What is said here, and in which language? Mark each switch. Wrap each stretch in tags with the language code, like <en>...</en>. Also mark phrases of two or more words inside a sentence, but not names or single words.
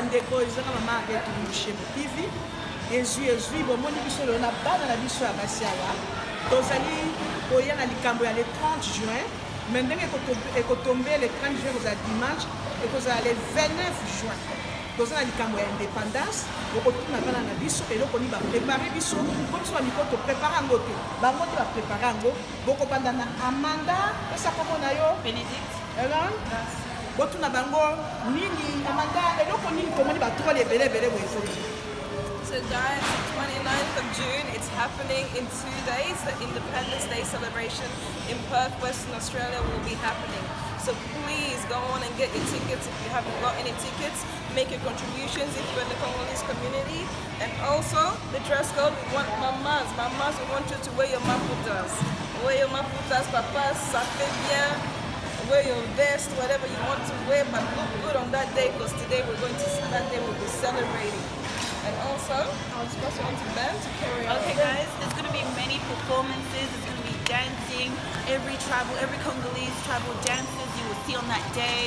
<ln>bandeko ezanga mama avec Chez TV ezui bomoni biso lelo na bana na biso ya basi awa tozali koya na likambo ya</ln> <fr>le 30 juin mais</fr> <ln>ndenge ekotombe</ln> <fr>le 30 juin</fr> <ln>kozala dimanche ekozala</ln> <fr>le 29 juin</fr> <ln>toza na likambo ya indépendance okotuna bana na biso eloko nini baprépare biso po biso bamiko toprépare yango te bango te baprépare yango bokobanda na Amanda esa kombo na yo Benedict botuna bango nini Amanda eloko nini tomoni batrole ebele boye.</ln> <en>So guys, the 29th of June, it's happening in 2 days. The Independence Day celebration in Perth, Western Australia will be happening. So please go on and get your tickets if you haven't got any tickets. Make your contributions if you're in the Congolese community. And also, the dress code, we want mamas. Mamas, we want you to wear your maputas. Wear your maputas, papas,</en> <fr>ça fait bien.</fr> <en>Wear your vest, whatever you want to wear, but look good on that day because today that day we'll be celebrating. And also, I'll just pass it on to Ben to carry on. Okay guys, there's going to be many performances, there's going to be dancing, every Congolese tribal dances you will see on that day.</en>